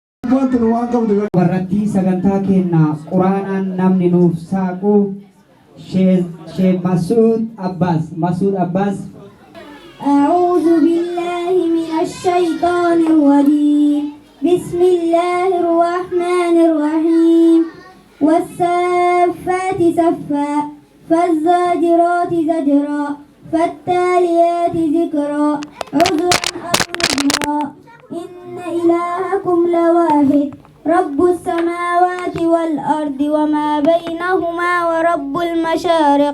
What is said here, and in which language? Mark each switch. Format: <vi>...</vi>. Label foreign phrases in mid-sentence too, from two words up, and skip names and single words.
<om>warratti sagantaa keenna quraanaan namni nuuf saaqu Sheikh Masud Abbas.</om> <ar>أعوذ بالله من الشيطان الرجيم بسم الله الرحمن الرحيم والصافات صفا فالزاجرات زجرا فالتاليات ذكرا عذرا أو نذرا إن إلهكم لواحد رب السماوات والأرض وما بينهما ورب المشارق.</ar>